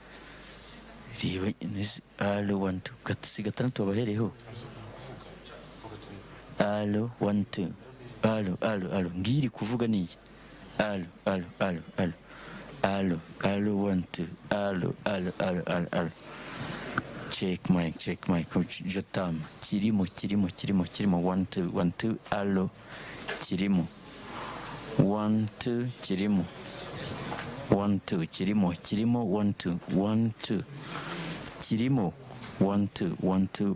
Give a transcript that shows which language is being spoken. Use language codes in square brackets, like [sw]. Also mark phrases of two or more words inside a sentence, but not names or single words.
[rw] Allo, 1 2, gatandatu wabahereho. Allo, 1 2, allo, ngiri kuvuga niyi. Allo, 1 2, allo. [en] Check mic, Jotam. [rw] Kirimo, 1 2, allo, kirimo. 1 2, kirimo. 1 2, kirimo, 1 2, 1 2. Kirimo, 1 2, 1 2.